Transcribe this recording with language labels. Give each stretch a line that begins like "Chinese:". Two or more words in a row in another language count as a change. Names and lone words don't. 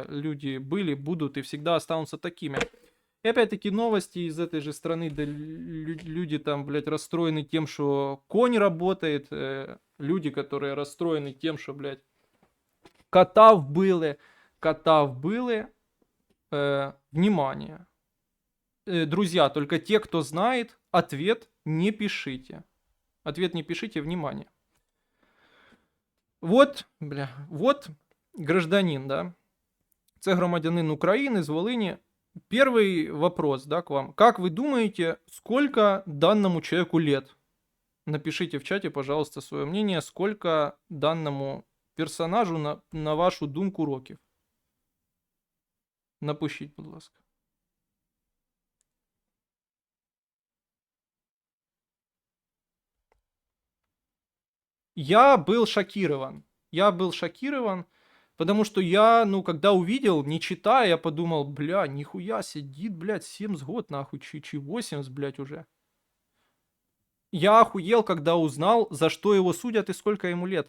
Russian: Люди были, будут и всегда останутся такими. И опять-таки новости из этой же страны, да, люди там, блядь, расстроены тем, что конь работает, люди, которые расстроены тем, что, блядь, кота вбили, внимание. Друзья, только те, кто знает, ответ не пишите. Ответ не пишите, внимание. Вот, бля, вот гражданин, да.
Ukrainian: Це громадянин України з Волыни.
Russian: Первый вопрос, да, к вам. Как вы думаете, сколько данному человеку лет? Напишите в чате, пожалуйста, свое мнение, сколько данному персонажу,
Ukrainian: на вашу думку, років. Напишіть, будь ласка.
Russian: Я был шокирован, потому что я, ну, когда увидел, не читая, я подумал, бля, нихуя сидит, блядь, 70 год, нахуй, чи 80, блядь, уже. Я охуел, когда узнал, за что его судят и сколько ему лет.